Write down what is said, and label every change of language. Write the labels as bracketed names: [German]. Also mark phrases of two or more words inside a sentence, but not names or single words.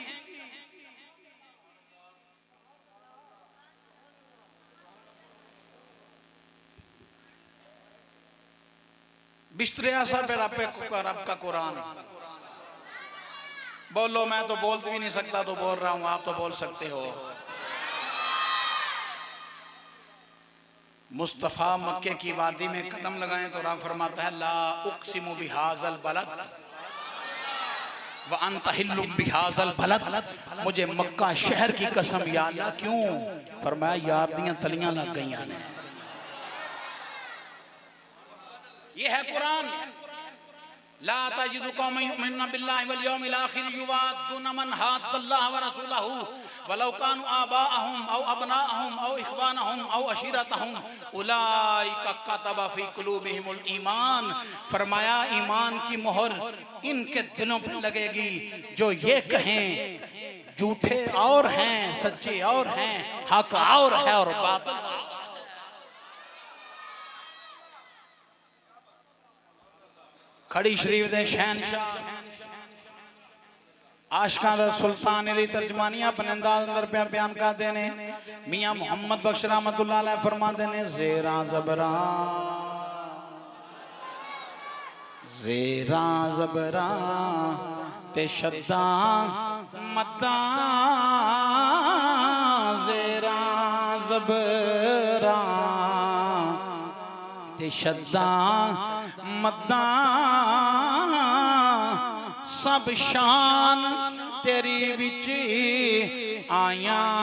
[Urdu] بسترے ایسا پہ رب کا قرآن. بولو، میں تو بول بھی نہیں سکتا تو بول رہا ہوں، آپ تو بول سکتے ہو. مصطفیٰ مکے کی وادی میں قدم لگائیں تو رب فرماتا ہے [Arabic] لا أقسم بهذا البلد وأنت حل بهذا البلد. [Urdu] مجھے مکہ شہر کی قسم [Arabic] يا الله. [Urdu] کیوں? [Punjabi] فرمایا یار دیاں تلیاں لگ گئی نے. [Urdu] یہ ہے قرآن. [Arabic] لا تجد قوما يؤمنون بالله واليوم الآخر يوادون من حاد الله ورسوله ولو كانوا آباءهم أو أبناءهم أو إخوانهم أو عشيرتهم أولئك كتب في قلوبهم الإيمان. [Urdu] فرمایا ایمان کی مہر ان کے دلوں پر لگے گی جو یہ کہیں جھوٹے اور ہیں، سچے اور ہیں، حق اور ہے اور باطل. [Punjabi] کھڑی شریف دے شہنشاہ عاشقاں دا سلطان علی ترجمانیاں اپنے انداز اندر پے بیان کر دینے. میاں محمد بخش [Arabic] رحمة الله عليه [Punjabi] فرماتے نے زیرا زبرا زیرا زبرا تے شدا مدا زیرا زبرا تے شدا مدا سب شان تیری وچ آیا.